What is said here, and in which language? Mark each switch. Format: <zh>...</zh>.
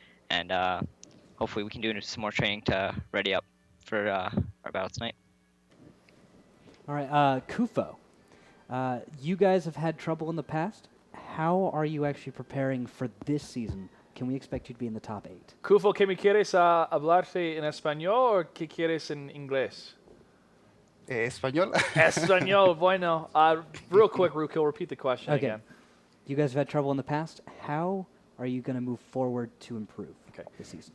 <en>And hopefully we can do some more training to ready up for our battle tonight. All right, Kufo. You guys have had trouble in the past. How are you actually preparing for this season? Can we expect you to be in the top 8?</en> <es>Kufo, ¿qué me quieres hablarte en español o qué quieres en inglés? Español. Español, bueno.</es> <en>Real quick, Rukill, repeat the question again. You guys have had trouble in the past. How are you going to move forward to improve this season?</en>